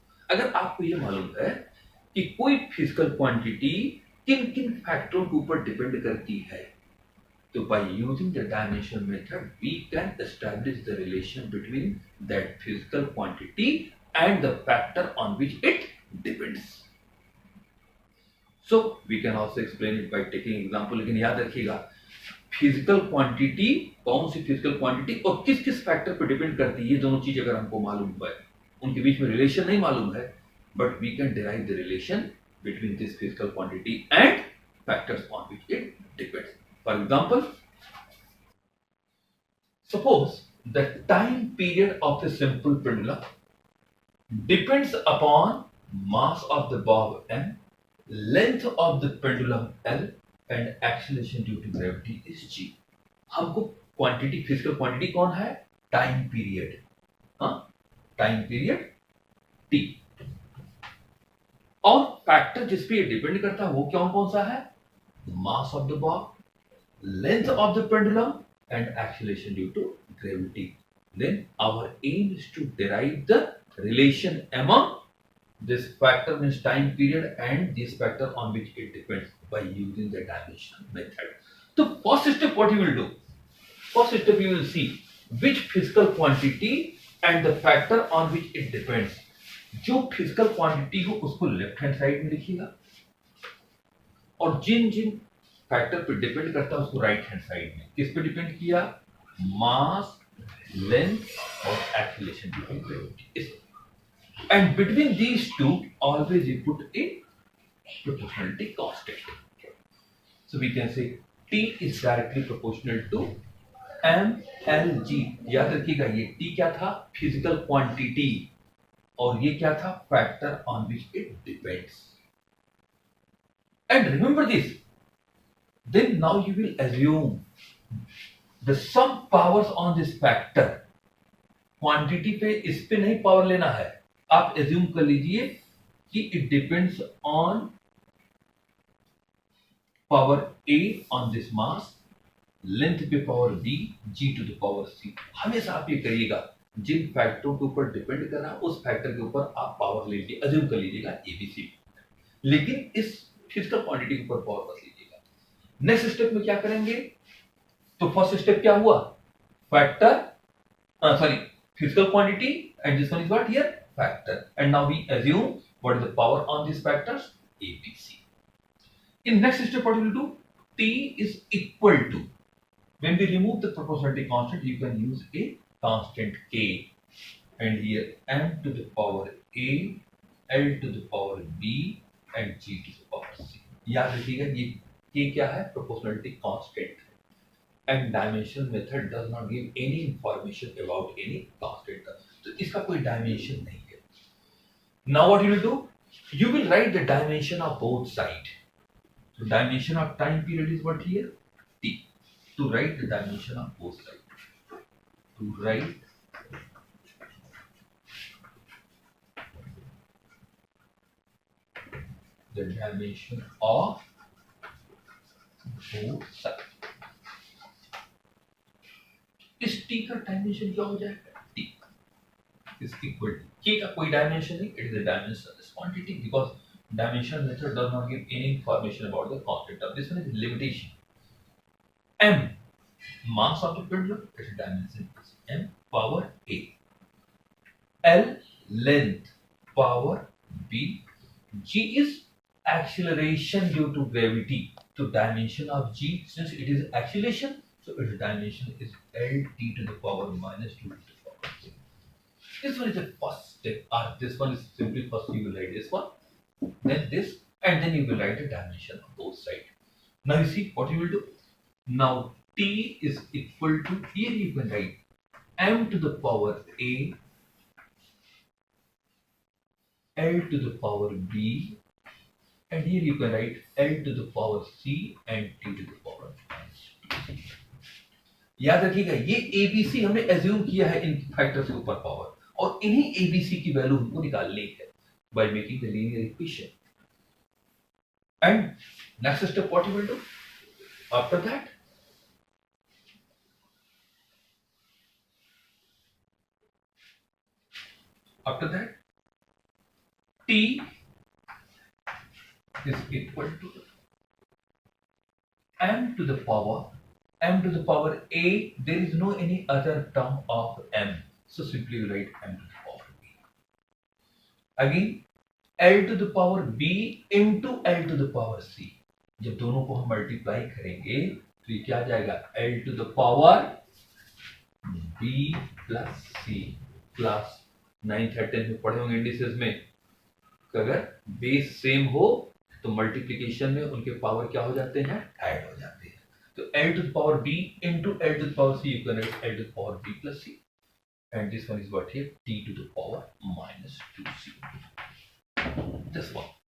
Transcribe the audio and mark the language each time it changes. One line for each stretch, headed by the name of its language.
Hindi: अगर आपको ये मालूम है कि कोई फिजिकल क्वांटिटी किन किन फैक्टरों के ऊपर डिपेंड करती है, तो
English: by using the dimensional method we can establish the relation between that physical quantity and the factor on which it depends. So we can also explain it by taking example.
Hindi: लेकिन याद रखिएगा physical quantity, कौन सी physical quantity और किस किस factor पर depend करती है, ये दोनों चीज अगर हमको मालूम हुआ है, उनके बीच में रिलेशन नहीं मालूम है,
English: But we can derive the relation between this physical quantity and factors on which it depends. For example, suppose the time period of a simple pendulum depends upon mass of the bob m, length of the pendulum l, and acceleration due to gravity is g.
Hindi: हमको quantity, physical quantity कौन है? Time period. हाँ, time period T. और factor जिस पे ये depend करता है वो कौन कौन सा है?
English: Mass of the bob, length of the pendulum, and acceleration due to gravity. Then our aim is to derive the relation among this factor, means time period, and this factor on which it depends by using the dimension method. So first step, what you will do? First step, you will see which physical quantity and the factor on which it depends.
Hindi: जो physical quantity हो उसको left hand side में लिखिएगा, और जिन जिन factor पे depend करता है उसको राइट हैंड साइड में. किस पे डिपेंड किया?
English: Mass, length और acceleration due to gravity. And between these two always you put a proportionality constant. So we can say T is directly proportional to mLg.
Hindi: याद रखिएगा, ये T क्या था? फिजिकल क्वांटिटी, और ये क्या था?
English: Factor on which it depends. And remember this, then now you will assume the sum powers on this factor.
Hindi: Quantity पे, इस पे नहीं पावर लेना है, आप एज्यूम कर लीजिए कि
English: it depends on power A on this mass,
Hindi: length पे power B, G to the power C. हमेशा आप ये करिएगा, जिन फैक्टरों के ऊपर डिपेंड कर रहा है उस फैक्टर के ऊपर आप पावर ले लीजिए, एज्यूम कर लीजिएगा ABC, लेकिन इस फिजिकल क्वांटिटी के ऊपर पावर मत लीजिएगा. नेक्स्ट स्टेप में क्या करेंगे? तो फर्स्ट स्टेप क्या हुआ?
English: Factor, sorry, physical quantity, and this one is what here? Factor. And now we assume what is the power on this factors? ABC. In next step, what you will do? T is equal to, when we remove the proportionality constant, you can use a constant K, and here m to the power A, L to the power B, and G to the power C.
Hindi: याद रखिएगा, ये K क्या है?
English: Proportionality constant. And dimension method does not give any information about any constant,
Hindi: तो इसका कोई dimension नहीं है.
English: Now what you will do? You will write the dimension of both side. So dimension of time period is what here? T. To write the dimension of both sides. To write the dimension of both sides.
Hindi: इस T का dimension क्या हो जाएगा?
English: T is equal to K
Hindi: का कोई dimension नहीं,
English: it is the dimension of this quantity, because dimension method does not give any information about the constant of this one. Is limitation. M, mass of the pendulum, its dimension is m power A. L, length, power B. G is acceleration due to gravity. So dimension of G, since it is acceleration, so its dimension is LT to the power minus 2 to the power 6. This one is the first step, or this one is simply first you will write this one, then this, and then you will write the dimension of both sides. Now you see what you will do. Now T is equal to, here you can write m to the power A, L to the power B, and here you can write L to the power C and T to the power -2.
Hindi: याद रखिएगा, ये ABC हमने assume किया है इन factors के ऊपर power, और इन्हीं ABC की वैल्यू हमको निकालनी है
English: by making the linear equation. And next step, what you will do after that? After that, T is equal to m to the power A. There is no any other term of m, so simply you write m to the power B. Again, L to the power B into L to the power C.
Hindi: जब दोनों को हम multiply करेंगे तो ये क्या आ जाएगा
English: L to the power B plus C।
Hindi: Class 9th 10th में पढ़े होंगे इंडिसेस में कि अगर बेस सेम हो तो मल्टीप्लिकेशन में उनके पावर क्या हो जाते हैं, ऐड हो जाते हैं।
English: तो L to the power B into L to the power C, you can write L to the power B plus C, and this one is what here, T to the power minus 2C, this one.